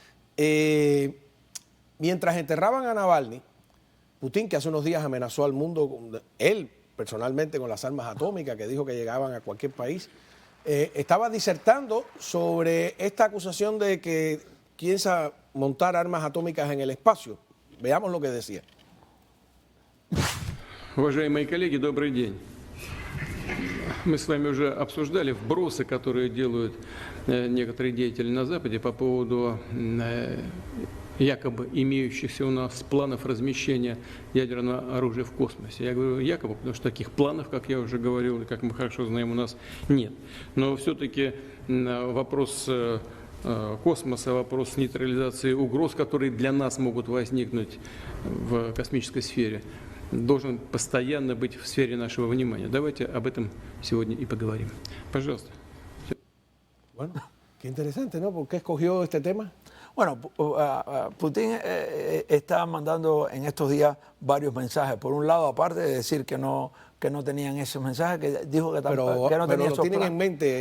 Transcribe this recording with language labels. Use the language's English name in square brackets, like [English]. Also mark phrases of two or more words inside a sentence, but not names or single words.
[Spanish] Mientras enterraban a Navalny, Putin, que hace unos días amenazó al mundo, él personalmente, con las armas atómicas, que dijo que llegaban a cualquier país, estaba disertando sobre esta acusación de que piensa montar armas atómicas en el espacio. Veamos lo que decía. [Russian] Уважаемые коллеги, добрый день. Мы с вами уже обсуждали вбросы, которые делают некоторые деятели на Западе по поводу якобы имеющихся у нас планов размещения ядерного оружия в космосе. Я говорю якобы, потому что таких планов, как я уже говорил, и как мы хорошо знаем, у нас нет. Но все-таки вопрос космоса, вопрос нейтрализации угроз, которые для нас могут возникнуть в космической сфере, должен постоянно быть в сфере нашего внимания. Давайте об этом сегодня и поговорим. Пожалуйста. [Spanish] Bueno, qué interesante, ¿no? ¿Por qué escogió este tema? Bueno, Putin está mandando en estos días varios mensajes. Por un lado, aparte de decir que no tenían esos mensajes, que dijo que no tenía esos planes, en mente.